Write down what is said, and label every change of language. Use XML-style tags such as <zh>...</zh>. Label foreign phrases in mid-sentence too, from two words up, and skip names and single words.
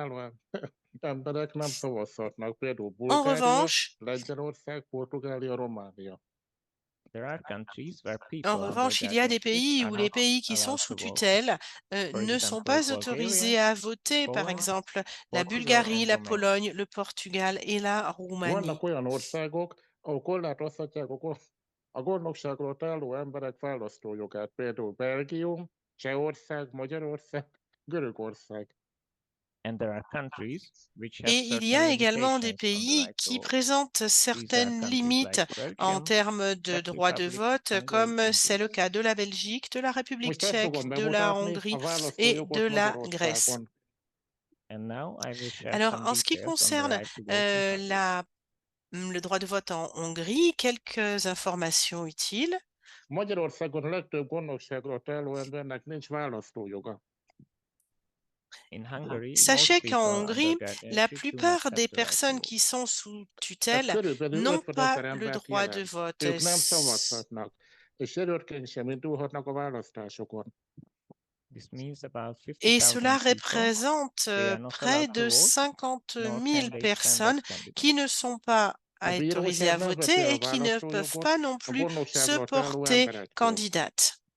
<fr>En revanche, il y a des pays où les pays qui sont sous tutelle ne sont pas autorisés à voter, par exemple la Bulgarie, la Pologne, le Portugal et la Roumanie.</fr> <hu>A gondnokságról álló emberek választójogát, például Belgium, Csehország, Magyarország, Görögország.</hu> <fr>Et il y a également des pays qui présentent certaines limites en termes de droit de vote, comme c'est le cas de la Belgique, de la République tchèque, de la Hongrie et de la Grèce. Alors, en ce qui concerne le droit de vote en Hongrie, quelques informations utiles.</fr> <hu>Magyarországon legtöbb gondnokságról álló embernek nincs választójoga.</hu> <fr>Sachez qu'en Hongrie, la plupart des personnes qui sont sous tutelle n'ont pas le droit de vote. Et cela représente près de 50 000 personnes qui ne sont pas autorisées à voter et qui ne peuvent pas non plus se porter candidates.</fr>